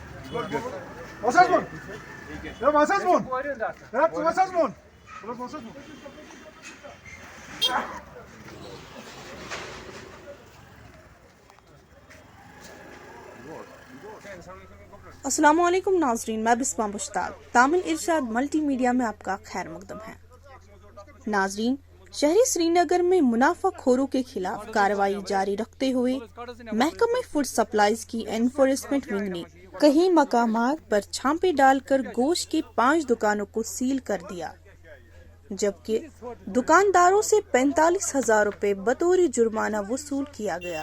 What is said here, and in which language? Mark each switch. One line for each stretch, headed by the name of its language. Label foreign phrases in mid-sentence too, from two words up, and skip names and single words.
German: Was heißt man? Ja, was heißt man? Ja, was heißt man? Was heißt man?
Arabic: السلام عليكم
Urdu: ناظرین، میں بسمہ مشتاق. تعمیل ارشاد
English: multi media
Urdu: میں آپ کا خیر مقدم ہے۔ ناظرین، شہری سرینگر میں منافع خوروں کے خلاف کارروائی جاری رکھتے ہوئے محکمہ
English: food supplies
Urdu: کی
English: enforcement wing
Urdu: نے کئی مقامات پر چھاپے ڈال کر گوشت کی 5 دکانوں کو سیل کر دیا، جبکہ دکانداروں سے 45,000 روپے بطور جرمانہ وصول کیا گیا.